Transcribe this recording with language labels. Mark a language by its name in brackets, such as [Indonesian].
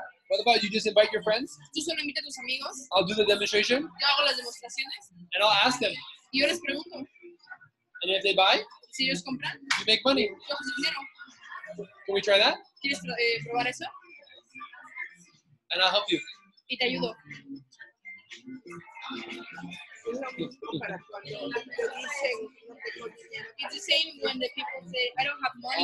[English] What about you just invite your friends? [Spanish] Tú solo invita a tus amigos, [English] I'll do the demonstration [Spanish] yo hago las demostraciones [English] and I'll ask them. [Spanish] y yo les pregunto. [English] And if they buy, [Spanish] Si ellos compran, [English] you make money. [Spanish] yo hago su dinero. [English] Can we try that? [Spanish] ¿Quieres probar eso? [English] And I'll help you. [Spanish] Y te ayudo. Es lo mismo para cuando te dicen no tengo dinero. [English] It's the same when the people say, I don't have money